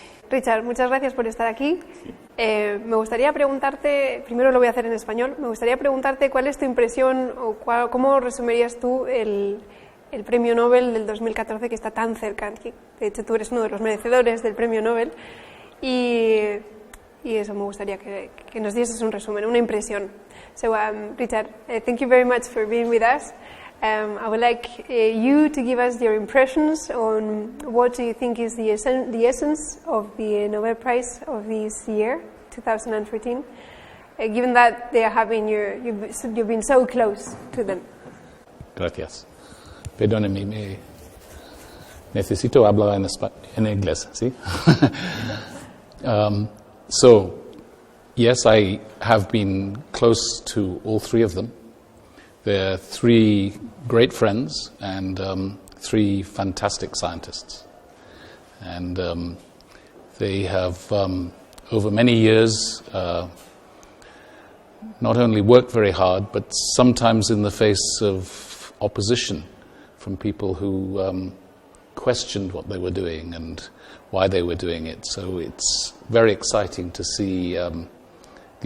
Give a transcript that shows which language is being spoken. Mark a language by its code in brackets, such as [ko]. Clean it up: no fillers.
[es] Richard, muchas gracias por estar aquí. Me gustaría preguntarte, primero lo voy a hacer en español, me gustaría preguntarte cuál es tu impresión o cómo resumirías tú el premio Nobel del 2014 que está tan cerca. De hecho, tú eres uno de los merecedores del premio Nobel, y eso me gustaría que nos dieses un resumen, una impresión. [en] So, Richard, thank you very much for being with us. I would like you to give us your impressions on what do you think is the essence of the Nobel Prize of this year, 2014, given that they are having you've been so close to them. [es] Gracias. Perdóneme, necesito hablar en inglés, ¿sí? [en] So, yes, I have been close to all 3 of them. They're 3 great friends and 3 fantastic scientists. And they have, over many years, not only worked very hard, but sometimes in the face of opposition from people who questioned what they were doing and why they were doing it. So it's very exciting to see the